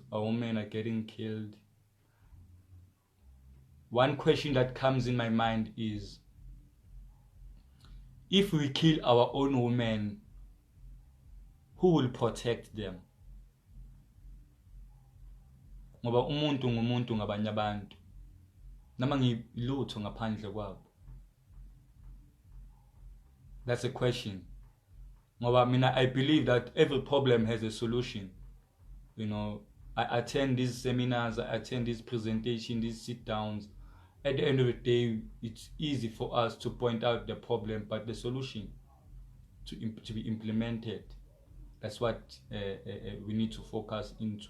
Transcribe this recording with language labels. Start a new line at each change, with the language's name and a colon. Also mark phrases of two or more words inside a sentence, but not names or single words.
English: Our women are getting killed. One question that comes in my mind is, if we kill our own women, who will protect them?
Zulu: ngoba umuntu ngumuntu ngabanye abantu nama ngilutho ngaphandle kwabo.
English: That's a question.
Zulu: Ngoba mina
English: I believe that every problem has a solution. You know, I attend these seminars, I attend these presentations, these sit downs. At the end of the day, it's easy for us to point out the problem, but the solution to be implemented, that's what we need to focus into.